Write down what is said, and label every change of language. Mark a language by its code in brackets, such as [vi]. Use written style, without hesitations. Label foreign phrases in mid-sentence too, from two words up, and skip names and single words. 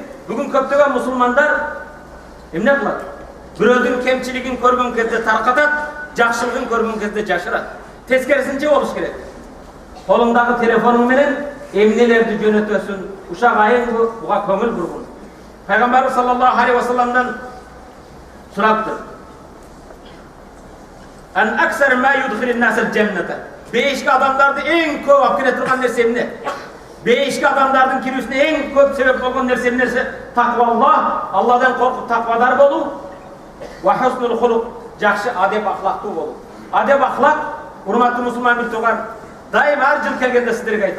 [ky] Бүгүн көптөгөн мусулмандар эмне кылат? Бирөөдүн кемчилигин көргөн кезде таркатат, жакшылыгын көргөн кезде жашырат. Тескерисинче болуш керек. Колуңдагы телефонуң менен эмнелерди жөнөтөсүн, ушак айың буга көңүл бургун. Пайгамбарыбыз [ar] صلى الله عليه [ky] салламдан сурапты. [ar] أن أكثر ما يدخل الناس الجنة. [ky] Бейишке адамдарды эң көп алып келе турган нерсе эмне? Бейишке адамдардын кирүүсүнө эң көп себеп болгон нерсе эмне? Такваллах, Алладан коркуп таквадар болуу, [ar] وحسن الخلق, [ky] жакшы адеп ахлактуу болуу. Адеп ахлак, урматтуу мусулман биртуган, дайым ар жыл келгенде сиздерге айтам.